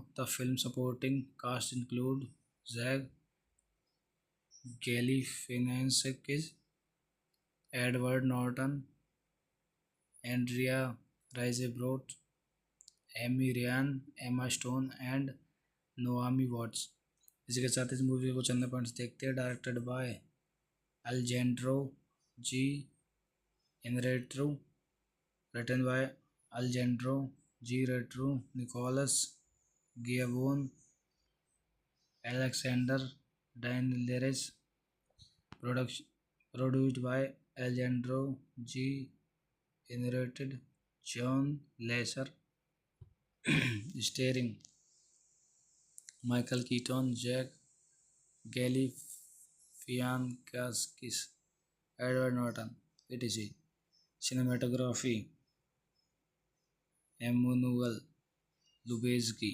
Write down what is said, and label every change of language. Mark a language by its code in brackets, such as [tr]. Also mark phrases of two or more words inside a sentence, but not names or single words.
[en] The film supporting cast include Zach Galifianakis, Edward Norton, Andrea Riseborough, Amy Ryan, Emma Stone and Naomi Watts। [hi] इसी के साथ इस मूवी को चंदा पॉइंट्स देखते हैं। [en] directed by Alejandro G Inarritu, written by Alejandro G Retru, Nicolas Giacobone, Alexander Dinelaris. production produced by Alejandro G Inarritu John Lesher. स्टेरिंग Michael Keaton, Jack Galifianakis, Edward Norton, etc. Cinematography Emmanuel Lubezki.